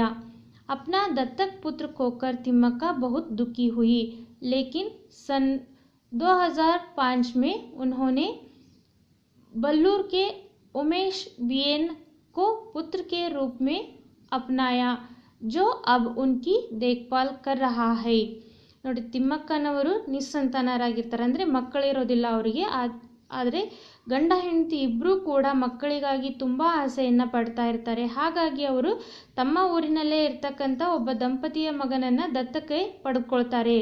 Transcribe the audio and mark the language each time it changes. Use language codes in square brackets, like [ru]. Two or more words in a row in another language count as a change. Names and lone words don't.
[hi] अपना दत्तक पुत्र खोकर तिम्मक्का बहुत दुखी हुई, लेकिन सन 2005 में उन्होंने बल्लूर के उमेश बीएन को पुत्र के रूप में अपनाया, जो अब उनकी देखभाल कर रहा है। [kn] ನೋಡಿ, ತಿಮ್ಮಕ್ಕನವರು ನಿಸ್ಸಂತಾನರಾಗಿರ್ತಾರೆ, ಅಂದರೆ ಮಕ್ಕಳಿರೋದಿಲ್ಲ ಅವರಿಗೆ। ಆದರೆ ಗಂಡ ಹೆಂಡತಿ ಇಬ್ಬರೂ ಕೂಡ ಮಕ್ಕಳಿಗಾಗಿ ತುಂಬ ಆಸೆಯನ್ನು ಪಡ್ತಾ ಇರ್ತಾರೆ। ಹಾಗಾಗಿ ಅವರು ತಮ್ಮ ಊರಿನಲ್ಲೇ ಇರ್ತಕ್ಕಂಥ ಒಬ್ಬ ದಂಪತಿಯ ಮಗನನ್ನು ದತ್ತಕ್ಕೆ ಪಡೆದುಕೊಳ್ತಾರೆ।